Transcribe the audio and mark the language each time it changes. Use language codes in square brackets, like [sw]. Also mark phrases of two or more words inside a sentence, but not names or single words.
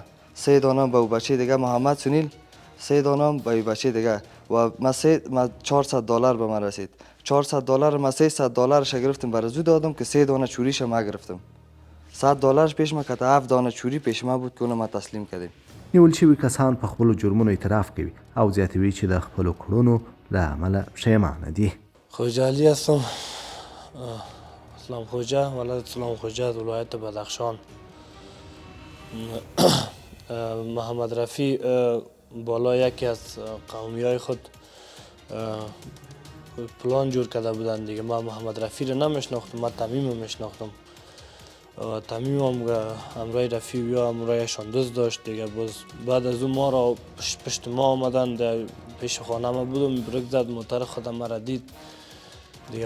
[fa] 3 دانه به بچه دیگه محمد سنیل، 3 دانه به بچه دیگه. و ما $400 به من رسید. $400 ما $300 گرفتم برای زود دادم که 3 دانه چوریش ما گرفتم. $100 پیش ما کته 7 دانه چوری پیش ما بود که اونو ما تسلیم کردیم. [ps] نیول شوي کسان په خپلو جرمونو اعتراف کوي او زیاتوي چې د خپلو کړنو له امله پښیمانه دي. [fa] خوجه علی هستم، اسلام خوجه، ولد اسلام خوجه، ولایت بدخشان. محمد رفیع بالا یکی از قومی های خود پلان جور کرده بودن دیگه. من محمد رفیع رو نمیشناختم، من تمیم رو میشناختم. تمیم هم همراه رفیع یا همراهشان دزد داشت دیگه. باز بعد از اون ما را پشت ما آمدن، در پیش خانه ما بودم، برک زد موتر خودم مرا دید دیگه.